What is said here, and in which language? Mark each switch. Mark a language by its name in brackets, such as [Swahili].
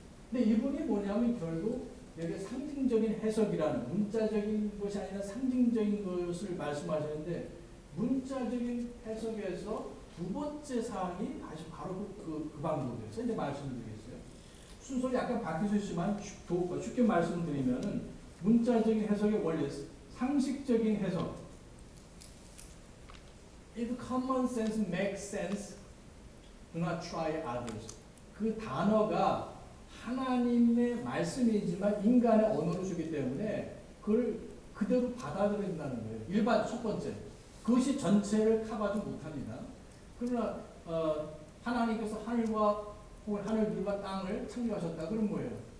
[Korean] 근데 이분이 뭐냐면 결국 여기 상징적인 해석이라는 문자적인 것이 아니라 상징적인 것을 말씀하시는데 문자적인 해석에서 두 번째 사항이 바로 그 방법이에요. 이제 말씀을 드리겠어요. 순서를 약간 바뀌어 있지만 쉽게 말씀드리면은 문자적인 해석의 원리, 상식적인 해석. [English] If common sense makes sense, do not try others. [Korean] 그 단어가 하나님의 말씀이지만 인간의 언어로 쓰기 때문에 그걸 그대로 받아들인다는 거예요. 일반 첫 번째. 그것이 전체를 커버하지 못합니다. 그러나 하나님께서 하늘과 혹은 하늘들과 땅을 창조하셨다. 그럼 뭐예요?